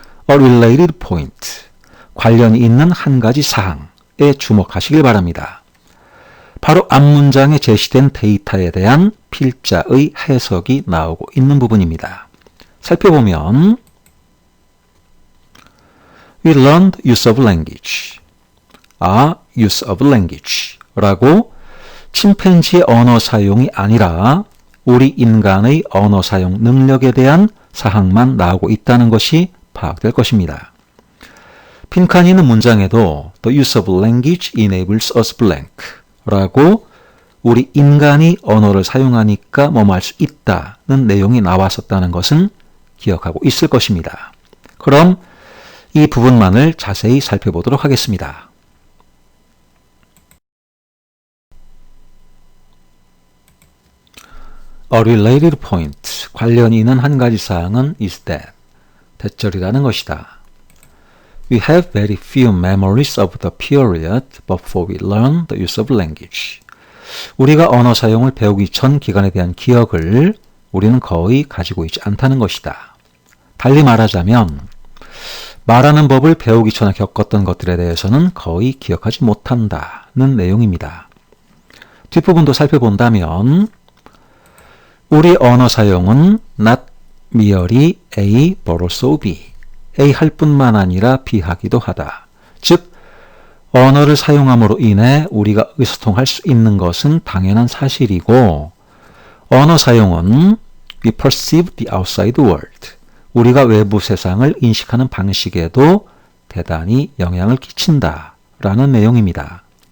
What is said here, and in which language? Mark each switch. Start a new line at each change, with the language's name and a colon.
English: a related point,
Korean: 관련이 있는 한 가지 사항에 주목하시길 바랍니다. 바로 앞 문장에 제시된 데이터에 대한 필자의 해석이 나오고 있는 부분입니다. 살펴보면
English: We learned use of language. use of language
Korean: 라고 침팬지의 언어 사용이 아니라 우리 인간의 언어 사용 능력에 대한 사항만 나오고 있다는 것이 파악될 것입니다. 핀칸이는 문장에도
English: The use of language enables us blank
Korean: 라고 우리 인간이 언어를 사용하니까 뭐뭐 할 수 있다는 내용이 나왔었다는 것은 기억하고 있을 것입니다. 그럼 이 부분만을 자세히 살펴보도록 하겠습니다.
English: A related point,
Korean: 관련이 있는 한 가지 사항은
English: is that,
Korean: 대절이라는 것이다.
English: We have very few memories of the period before we learn the use of language.
Korean: 우리가 언어 사용을 배우기 전 기간에 대한 기억을 우리는 거의 가지고 있지 않다는 것이다. 달리 말하자면 말하는 법을 배우기 전에 겪었던 것들에 대해서는 거의 기억하지 못한다는 내용입니다. 뒷부분도 살펴본다면 우리 언어 사용은
English: not merely A but also B.
Korean: A 할 뿐만 아니라 B 하기도 하다. 즉 언어를 사용함으로 인해 우리가 의소통할 수 있는 것은 당연한 사실이고 언어 사용은
English: we perceive the outside world.
Korean: 우리가 외부 세상을 인식하는 방식에도 대단히 영향을 끼친다라는 내용입니다.